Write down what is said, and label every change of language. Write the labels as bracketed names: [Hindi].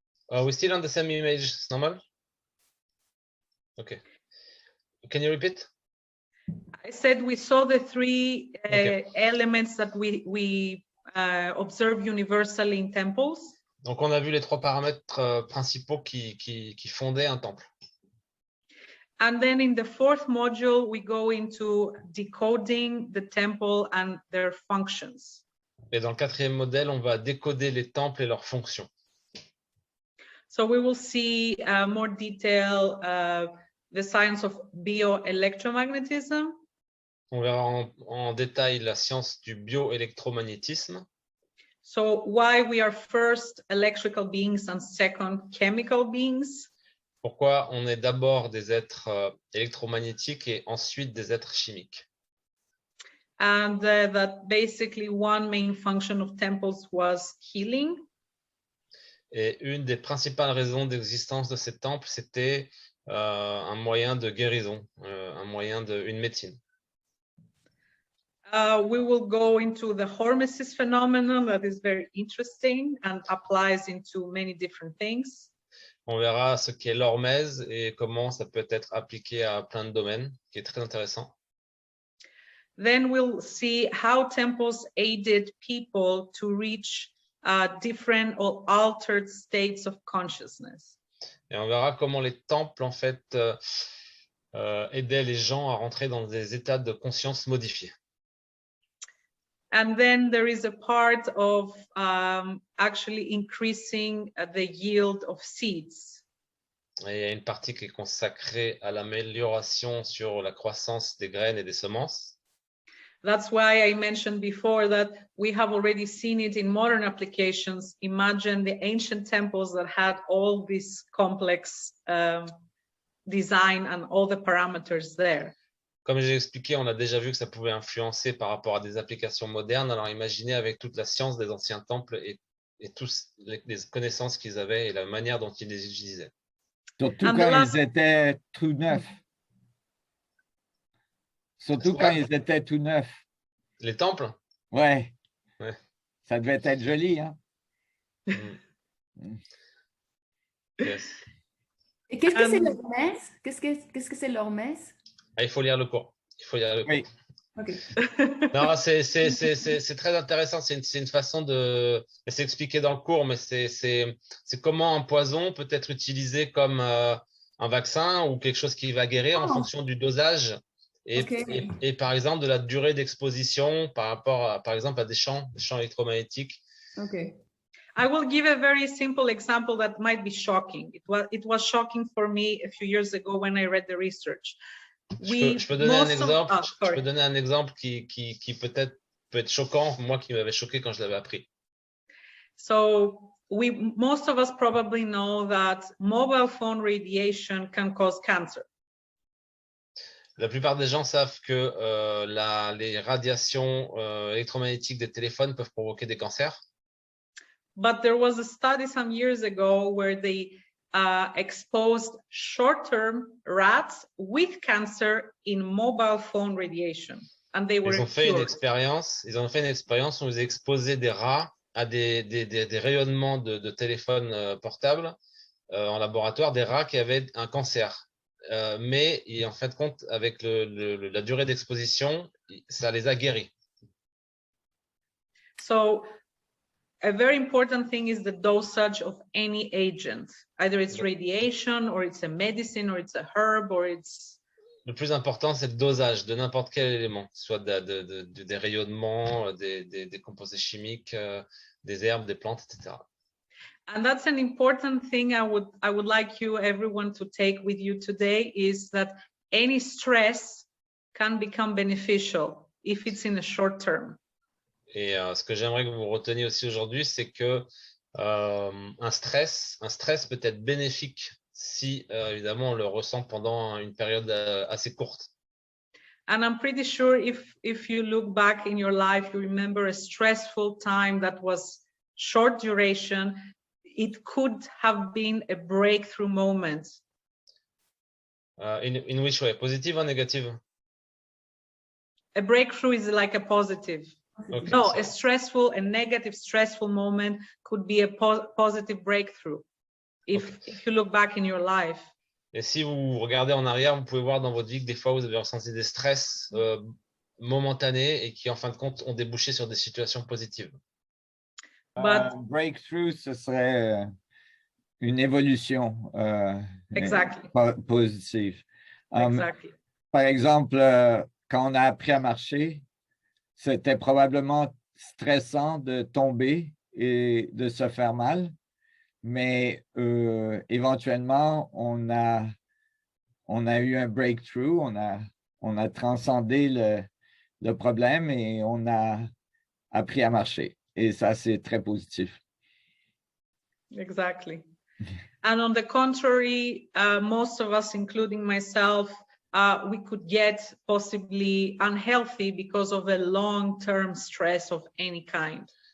[English] We're still on the same image, normal? Okay. Can you repeat? I said we saw the three elements that we observe universally in temples. [French] Donc, on a vu les trois paramètres principaux qui fondaient un temple. [English] And then in the fourth module, we go into decoding the temple and their functions. [French] Et dans le quatrième modèle, on va décoder les temples et leurs fonctions. [English] So we will see more detail the science of bioelectromagnetism. [French] On verra en détail la science du bioélectromagnétisme. [English] So why we are first electrical beings and second chemical beings. [French] Pourquoi on est d'abord des êtres électromagnétiques et ensuite des êtres chimiques. [English] And that basically one main function of temples was healing. [French] Et une des principales raisons d'existence de ces temples, c'était un moyen de guérison, une médecine. [English] We will go into the hormesis phenomenon that is very interesting and applies into many different things. [French] On verra ce qu'est l'hormèse et comment ça peut être appliqué à plein de domaines, qui est très intéressant. [English] Then we'll see how temples aided people to reach different or altered states of consciousness. [French] Et on verra comment les temples, en fait, aidaient les gens à rentrer dans des états de conscience modifiés. [English] And then there is a part of actually increasing the yield of seeds. [French] Et il y a une partie qui est consacrée à l'amélioration sur la croissance des graines et des semences. [English] That's why I mentioned before that we have already seen it in modern applications. Imagine the ancient temples that had all this complex design and all the parameters there. [French] Comme j'ai expliqué, on a déjà vu que ça pouvait influencer par rapport à des applications modernes. Alors imaginez avec toute la science des anciens temples et toutes les connaissances qu'ils avaient et la manière dont ils les utilisaient. Surtout quand ils étaient tout neufs. Surtout quand ils étaient tout neufs. Les temples? Ouais. Ouais. Ça devait être joli, hein? [English] Yes. [French] Et qu'est-ce que c'est l'hormèse? Qu'est-ce que c'est l'hormèse? Ah, il faut lire le cours. Il faut lire le cours. Oui. [English] Okay. [French] Non, c'est très intéressant. C'est une façon de s'expliquer dans le cours, mais c'est comment un poison peut être utilisé comme un vaccin ou quelque chose qui va guérir en fonction du dosage et par exemple de la durée d'exposition par rapport par exemple à des champs électromagnétiques. [English] Okay. I will give a very simple example that might be shocking. It was shocking for me a few years ago when I read the research. [French] Je peux donner un exemple. Je peux donner un exemple qui peut être choquant, moi qui m'avait choqué quand je l'avais appris. [English] So most of us probably know that mobile phone radiation can cause cancer. [French] La plupart des gens savent que les radiations électromagnétiques des téléphones peuvent provoquer des cancers. [English] But there was a study some years ago where they exposed short-term rats with cancer in mobile phone radiation, and they were [French] Ils ont fait une [English] cured. [French] expérience. Ils ont fait une expérience où ils ont exposé des rats à des rayonnements de téléphones portables en laboratoire, des rats qui avaient un cancer. Mais en fin de compte, avec la durée d'exposition, ça les a guéris. [English] So a very important thing is the dosage of any agent. Either it's radiation, or it's a medicine, or it's a herb, or it's... [French] Le plus important, c'est le dosage de n'importe quel élément, soit des rayonnements, des composés chimiques, des herbes, des plantes, etc. [English] And that's an important thing I would like you, everyone, to take with you today, is that any stress can become beneficial if it's in a short term. [French] Et ce que j'aimerais que vous reteniez aussi aujourd'hui, c'est que un stress peut être bénéfique si évidemment on le ressent pendant une période assez courte. [English] And I'm pretty sure if you look back in your life, you remember a stressful time that was short duration. It could have been a breakthrough moment. In which way? Positive or negative? A breakthrough is like a positive. Okay, No, a negative stressful moment could be a positive breakthrough if you look back in your life. [French] Et si vous regardez en arrière, vous pouvez voir dans votre vie que des fois vous avez ressenti des stress momentanés et qui en fin de compte ont débouché sur des situations positives. Breakthrough, ce serait une évolution [English] Exactly. [French] positive. [English] Exactly. [French] Par exemple, quand on a appris à marcher, c'était probablement stressant de tomber et de se faire mal, mais éventuellement, on a eu un breakthrough, on a transcendé le problème et on a appris à marcher. Et ça, c'est très positif. [English] Exactly. And on the contrary, most of us, including myself, we could get possibly unhealthy because of a long-term stress of any kind.